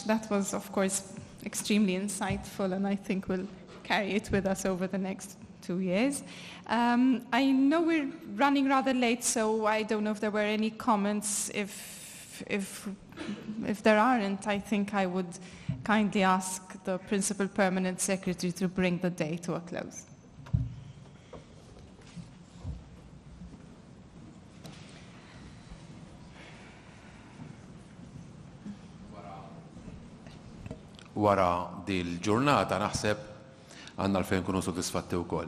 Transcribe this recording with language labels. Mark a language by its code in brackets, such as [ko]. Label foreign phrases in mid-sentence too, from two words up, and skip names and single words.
[en] That was, of course, extremely insightful, and I think we'll carry it with us over the next 2 years. I know we're running rather late, so I don't know if there were any comments. If there aren't, I think I would kindly ask the Principal Permanent Secretary to bring the day to a close. [mt] Wara di l-ġurnata naħseb għandna l-fejn kunu sodisfatti wkoll.